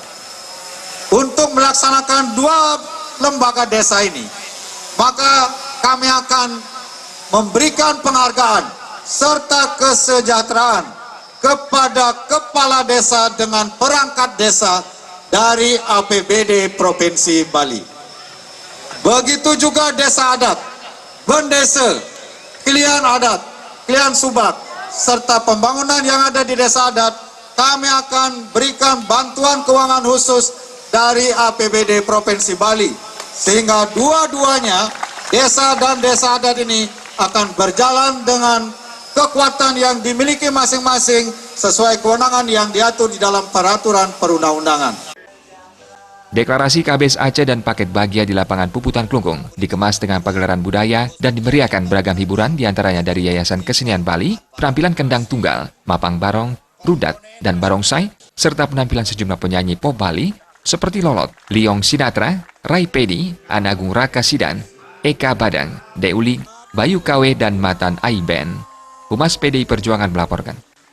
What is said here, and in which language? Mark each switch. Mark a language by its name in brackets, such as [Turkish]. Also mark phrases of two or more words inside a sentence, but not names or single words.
[Indonesian] Untuk melaksanakan dua lembaga desa ini, maka kami akan memberikan penghargaan serta kesejahteraan kepada kepala desa dengan perangkat desa dari APBD Provinsi Bali. Begitu juga desa adat, bendesa, kilian adat, kilian subak, serta pembangunan yang ada di desa adat, kami akan berikan bantuan keuangan khusus dari APBD Provinsi Bali. Sehingga dua-duanya, desa dan desa adat ini akan berjalan dengan kekuatan yang dimiliki masing-masing sesuai kewenangan yang diatur di dalam peraturan perundang-undangan. Deklarasi KBS Aceh dan paket bahagia di lapangan Puputan Kelungkung dikemas dengan pagelaran budaya dan dimeriahkan beragam hiburan diantaranya dari Yayasan Kesenian Bali, penampilan kendang tunggal, mapang barong, rudat, dan barongsai, serta penampilan sejumlah penyanyi pop Bali seperti Lolot, Liong Sinatra, Rai Pedi, Anagung Raka Sidan, Eka Badang, Deuli, Bayu Kawe, dan Matan Aiben. Humas PDI Perjuangan melaporkan.